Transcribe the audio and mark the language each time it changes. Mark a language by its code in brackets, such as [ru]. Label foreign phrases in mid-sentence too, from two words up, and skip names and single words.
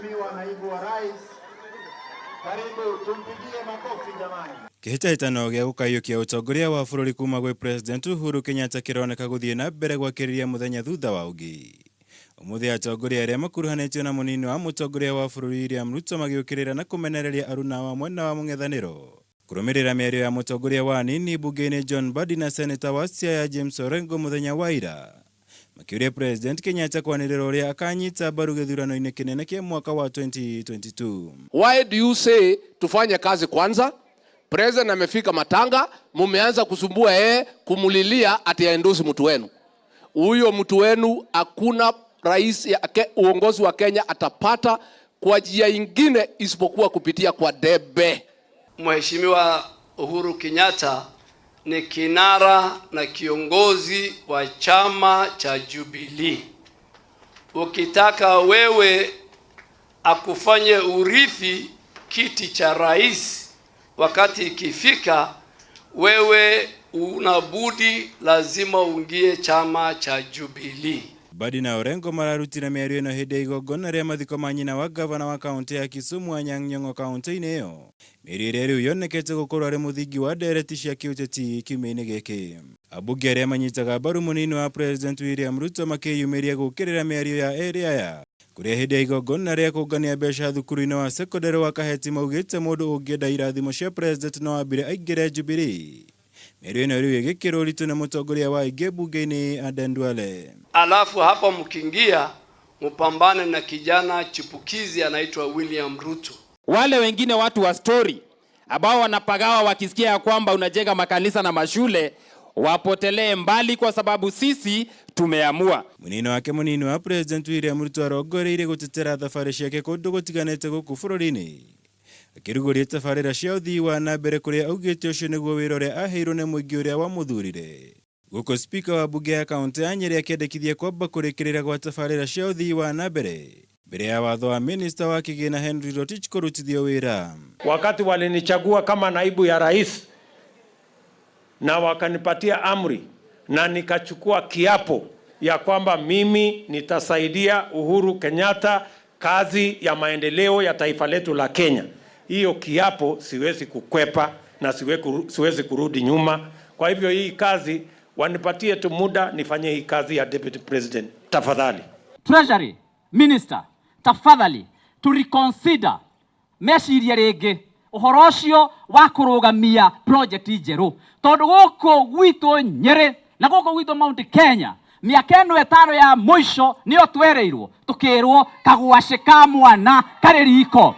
[sw] Naibu wa Rais, karibu tumpigie makofi jamani. [ki] Kihitahitano gĩa gũkaiũkia ũtongoria wa bũrũri kuma gwĩ President Uhuru Kenyatta kĩroneka gũthiĩ na mbere gwakĩrĩria mũthenya thutha wa ũngĩ. Ũmũthĩ atongoria arĩa makuruhanĩtio na mũnini wa mũtongoria wa bũrũri William Ruto magĩũkĩrĩra na kũmenereria aruna wa mwena wa mũng'ethanĩro. Kũrũmĩrĩra mĩario ya mũtongoria wa nini bunge-inĩ John Mbadi na Senator wa Siaya James Orengo mũthenya wa ira, makĩũria President Kenyatta kwanĩrĩra ũrĩa akanyita mbaru gĩthurano-inĩ kĩnene kĩa mwaka wa 2022. [en] Why do you say [sw] tufanye kazi kwanza? President amefika matanga, mumeanza kusumbua kumulilia ati aendosi mtu wenu. Huyo mtu wenu hakuna rais ya uongozi wa Kenya atapata kwa njia ingine isipokuwa kupitia kwa debe. Mheshimiwa Uhuru Kenyatta ni kinara na kiongozi wa chama cha Jubilee. Ukitaka wewe akufanye urithi kiti cha rais, wakati ikifika wewe unabudi lazima uingie chama cha Jubilee. [ki] Mbadi na Orengo mararutire mĩario ĩno hĩndĩ ya igongona rĩa mathiko ma nyina wa gavana wa kaunti ya Kisumu Anyang' Nyong'o kaunti-inĩ ĩyo. Mĩario ĩrĩa rĩu yonekete gũkorwo arĩ mũthingi wa ndereti cia kĩũteti kiumia-inĩ gĩkĩ. Ambunge arĩa manyitaga mbaru mũnini wa President William Ruto makĩyumĩria gũkĩrĩra mĩario ya erĩ aya, kũrĩa hĩndĩ ya igongona rĩa kũngania mbeca thukuru-inĩ wa secondary wa Kaheti maugĩte mũndũ ũngĩenda irathimo cia President no ambire aingĩre Jubilee. Mĩario ĩno rĩu ĩgĩkĩrwo ũritũ na mũtongoria wa aingĩ bunge-inĩ Aden Duale. [sw] Alafu hapa mkiingia mpambane na kijana chipukizi anaitwa William Ruto. Wale wengine watu wa story ambao wanapagawa wakisikia ya kwamba unajenga makanisa na mashule wapotelee mbali, kwa sababu sisi tumeamua. [ki] Munini wa President William Ruto arongoreirie gũtetera thabarĩ ciake kũndũ gũtiganĩte gũkũ bũrũri-inĩ, akĩrugũria tabarĩra cia ũthii wa na mbere kũrĩa augĩte ũcio nĩguo wĩra ũrĩa aheirwo nĩ mũingĩ ũrĩa wamuthurire. Gũkũ spika wa bunge ya kaunti ya Nyeri akĩendekithia kwamba kũrĩkĩrĩra gwa tabarĩra cia ũthii wa na mbere mbere ya watho wa minister wa kĩgĩna Henry Rotich kũrutithio wĩra. [sw] Wakati walinichagua kama naibu ya rais na wakanipatia amri na nikachukua kiapo ya kwamba mimi nitasaidia Uhuru Kenyatta kazi ya maendeleo ya taifa letu la Kenya. Hiyo kiapo siwezi kukwepa na siwezi kurudi nyuma. Kwa hivyo hii kazi wanipatie tu muda nifanye hii kazi ya [en] deputy president. [sw] Tafadhali [en] Treasury Minister, [ki] tafadhali [en] to reconsider [ki] meciria rĩngĩ ũhoro ũcio wa kũrũgamia project njerũ, tondũ gũkũ gwitũ Nyeri na gũkũ gwitũ Mount Kenya mĩaka ĩno ĩtano ya mũico nĩyo twereirwo tukĩrwo kagwacĩ ka mwana karĩ riko.